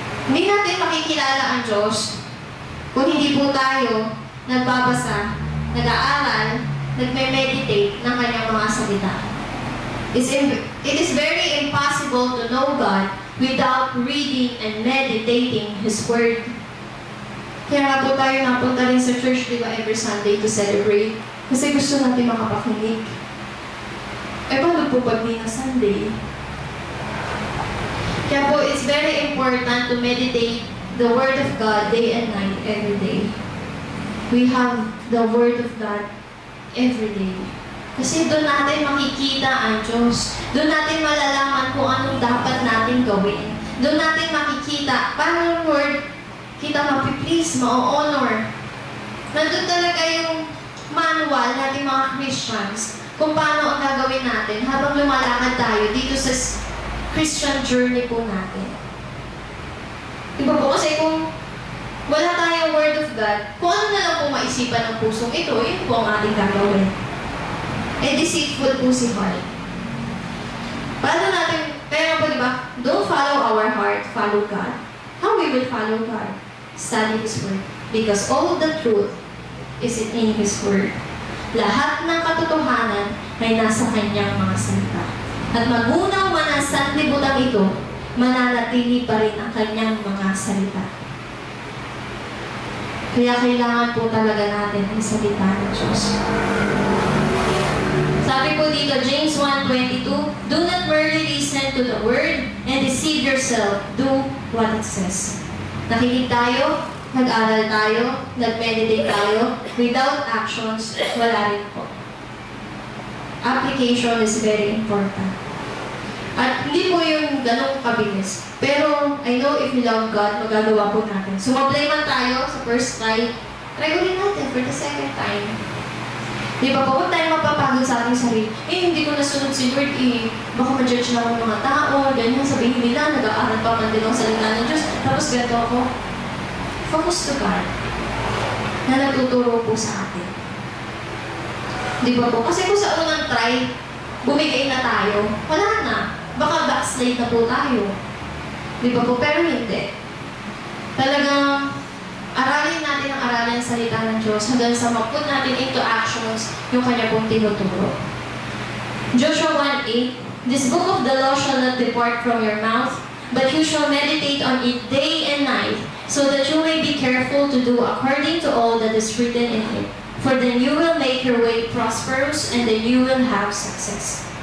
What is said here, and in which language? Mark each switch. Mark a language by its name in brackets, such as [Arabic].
[Filipino] Hindi natin makikilala ang Diyos kung hindi po tayo nagbabasa, nag-aaral, nagme-meditate ng kanyang mga salita. [English] It is very impossible to know God without reading and meditating His Word. [Filipino] Kaya nga po tayo napunta rin sa church, di ba, every Sunday to celebrate. Kasi gusto natin makapakinig. Eh, paano po pag di na Sunday? [English] Kaya po, it's very important to meditate the Word of God day and night, every day. We have the Word of God every day. [Filipino] Kasi doon natin makikita ang Diyos. Doon natin malalaman kung anong dapat natin gawin. Doon natin makikita paano yung Word kita mapiplease, ma-honor. Nandun talaga yung manual natin mga Christians kung paano ang gagawin natin habang lumalakad tayo dito sa Christian journey po natin. Diba po? Kasi kung wala tayong Word of God, kung ano na lang po maisipan ng pusong ito, yun po ang ating gagawin. Eh, deceitful po si heart. Paano natin, kaya po diba, [English] don't follow our heart, follow God. How we will follow God? Study His Word. Because all the truth is in His Word. [Filipino] Lahat ng katotohanan ay nasa Kanyang mga salita. At magunaw man ang sanlibutan ito, mananatili pa rin ang Kanyang mga salita. Kaya kailangan po talaga natin ang salita ng Diyos. [English] Sabi po dito, James 1:22, do not merely listen to the word and deceive yourself. Do what it says. [Filipino] Nakinig tayo, nag-aral tayo, nag-meditate tayo, without actions, wala rin po. [English] Application is very important. [Filipino] At hindi po yung ganong kabilis. Pero, [English] I know if we love God, [Filipino] magagawa po natin. So, mag-play man tayo sa first try. Try ulit natin for the second time. Di ba po, huwag tayo mapapagod sa ating sarili. Eh, hindi ko nasunod si Lord, baka ma-judge na ako ng mga tao, ganyan, sabihin nila, nag-aaral pa man din ang salita ng Diyos, tapos ganito ako. Focus to God, na nagtuturo po sa atin. Di ba po? Kasi kung sa unang try, bumigay na tayo, wala na. Baka backslide na po tayo. Di ba po? Pero hindi. Talagang, aralin natin ang aralin ng salita ng Diyos hanggang sa mag-put natin into actions yung kanya pong tinuturo. [English] Joshua 1:8, this book of the law shall not depart from your mouth, but you shall meditate on it day and night, so that you may be careful to do according to all that is written in it. For then you will make your way prosperous, and then you will have success.